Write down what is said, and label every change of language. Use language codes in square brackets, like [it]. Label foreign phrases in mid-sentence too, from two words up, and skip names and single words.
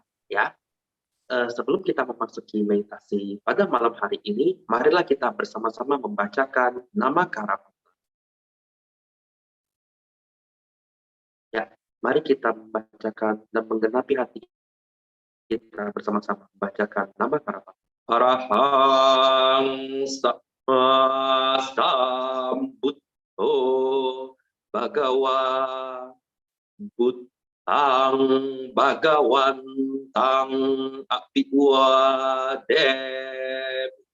[id] Ya, sebelum kita memasuki meditasi pada malam hari ini, marilah kita bersama-sama membacakan nama Karapata. Ya, mari kita membacakan dan menggenapi hati kita bersama-sama membacakan nama Karapata. [pi] Arahang Sama Sambuddho Bhagawa Buddhang Bhagawantang Abhiwadem